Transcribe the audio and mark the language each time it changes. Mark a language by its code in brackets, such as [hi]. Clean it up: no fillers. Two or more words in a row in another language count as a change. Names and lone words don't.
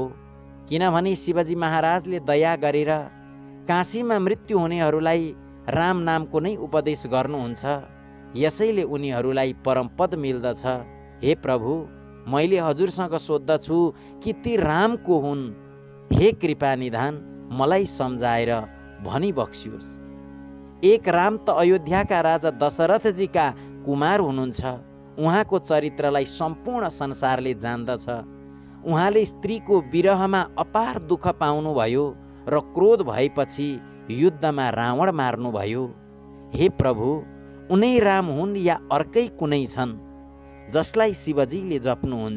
[ne] किनभने शिवजी महाराजले दया गरेर काशीमा मृत्यु हुनेहरूलाई राम नामको नै उपदेश गर्नुहुन्छ। यसैले उनीहरूलाई परमपद मिल्दछ। हे प्रभु, मैले हजुरसँग सोध्दछु कि ती रामको हुन्। हे कृपा निधान, मलाई सम्झाएर भनी बक्सियोस्। एक राम त अयोध्याका राजा दशरथजीका कुमार हुनुहुन्छ। उहाँको चरित्रलाई सम्पूर्ण संसारले जान्दछ। उहाँले स्त्रीको विरहमा अपार दुःख पाउनुभयो र क्रोध भएपछि युद्धमा रावण मार्नुभयो। हे प्रभु, उनै राम हुन् या अर्कै कुनै छन् जसलाई शिवजीले जप्नुहुन्छ?